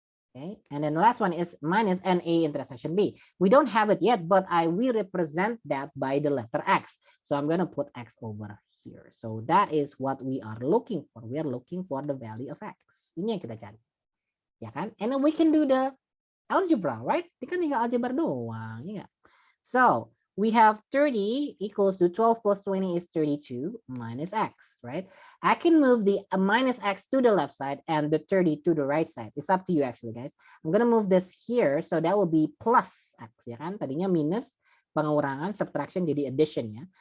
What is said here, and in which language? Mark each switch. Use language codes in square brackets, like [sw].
[en] Okay, and then the last one is minus NA intersection B. We don't have it yet, but I will represent that by the letter X. So I'm going to put X over here. So that is what we are looking for. We are looking for the value of X. [id] Ini yang kita cari. Ya kan? [en] And then we can do the algebra, right? [id] Ini kan tinggal algebra doang, ya. [en] So we have 30 equals to 12 plus 20 is 32 minus X, right? I can move the minus X to the left side and the 30 to the right side. It's up to you actually, guys. I'm going to move this here. So that will be plus X, [id] ya kan? Tadinya minus, pengurangan, subtraction jadi addition, ya.